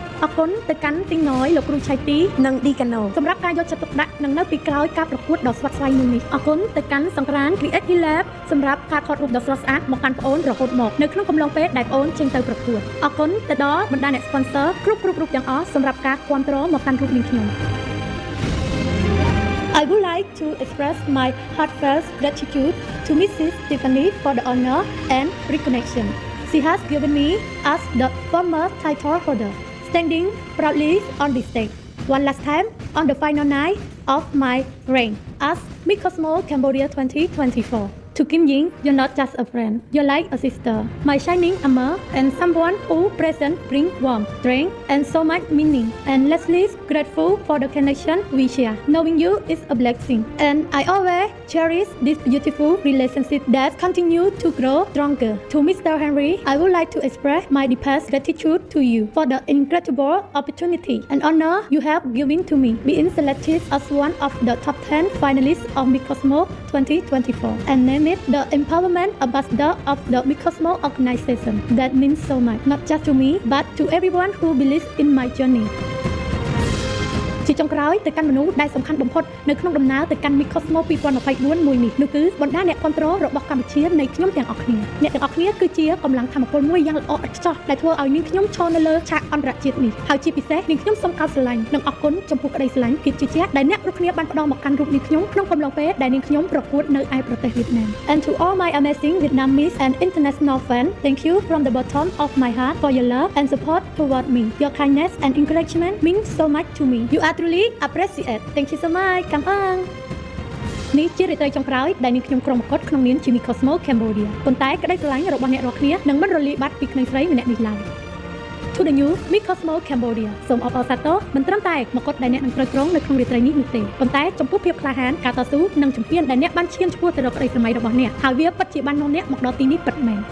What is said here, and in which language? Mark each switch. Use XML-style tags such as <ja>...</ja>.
<km>អរគុណទៅកាន់ទីងណយលោកគ្រូឆៃទីនិងឌីកាណូសម្រាប់ការយកចិត្តទុកដាក់និងនៅពីក្រោយការប្រកួតដ៏ស្វិតស្វែងមួយនេះអរគុណទៅកាន់សង្ក្រាន Creative Lab សម្រាប់ការថតរូបដ៏ស្រស់ស្អាតមកកាន់ប្អូនរហូតមកនៅក្នុងកំឡុងពេលដែលប្អូនចេញទៅប្រកួតអរគុណទៅដល់បណ្ដាអ្នក sponsor គ្រប់រូបទាំងអស់សម្រាប់ការគាំទ្រមកកាន់រូបនាងខ្ញុំ</km> <en>I would like to express my heartfelt gratitude to Mrs. Tiffany for the honor and recognition she has given me as the former title holder standing proudly on this stage one last time on the final night of my reign as Miss Cosmo Cambodia 2024. To Kim Ying, you're not just a friend, you're like a sister, my shining armor, and someone who present bring warmth, strength, and so much meaning. And Leslie's grateful for the connection we share. Knowing you is a blessing, and I always cherish this beautiful relationship that continue to grow stronger. To Mr. Henry, I would like to express my deepest gratitude to you for the incredible opportunity and honor you have given to me, being selected as one of the top 10 finalists of Miss Cosmo 2024, and named the Empowerment Ambassador of the Miss Cosmo organization. That means so much, not just to me, but to everyone who believes in my journey.</en> <km>ជាចុងក្រោយទៅកាន់មនុស្សដែលសំខាន់បំផុតនៅក្នុងដំណើរទៅកាន់ Miss Cosmo 2024 មួយនេះនោះគឺបណ្ដាអ្នកគ្រប់គ្រងរបស់កម្ពុជានៃខ្ញុំទាំងអស់គ្នាអ្នកទាំងអស់គ្នាគឺជាកម្លាំងធម៌ពលមួយយ៉ាងល្អឥតខ្ចោះដែលធ្វើឲ្យនាងខ្ញុំឈរនៅលើឆាកអន្តរជាតិនេះហើយជាពិសេសនាងខ្ញុំសូមកោតស្រឡាញ់និងអរគុណចំពោះក្តីស្រឡាញ់ភាពជឿជាក់ដែលអ្នកគ្រប់គ្នាបានផ្ដល់មកកាន់រូបនាងខ្ញុំក្នុងកំឡុងពេលដែលនាងខ្ញុំប្រកួតនៅឯប្រទេសវៀតណាម</km> <en>And to all my amazing Vietnamese and international fans, thank you from the bottom of my heart for your love and support toward me. Your kindness and encouragement means so much to me. You are truly appreciate. Thank you so much.</en> <vi>Cảm ơn.</vi> <km>នេះជារាត្រីចុងក្រោយដែលនាងខ្ញុំក្រុមប្រកបក្នុងនាមជា Miss Cosmo Cambodia ប៉ុន្តែក្តីស្រឡាញ់របស់អ្នករាល់គ្នានឹងមិនរលាយបាត់ពីក្មេងស្រីម្នាក់នេះឡើយ</km> <en>To the new Miss Cosmo Cambodia</en> <km>សូមអបអរសាទរមិនត្រឹមតែមកុដដែលអ្នកនឹងត្រូវគ្រងនៅក្នុងរាត្រីនេះនោះទេប៉ុន្តែចំពោះភាពក្លាហានការតស៊ូនិងជំហានដែលអ្នកបានឈានឆ្ពោះទៅរកក្តីស្រមៃរបស់អ្នកហើយវាពិតជាបាននាំអ្នកមកដល់ទីនេះពិតមែន</km>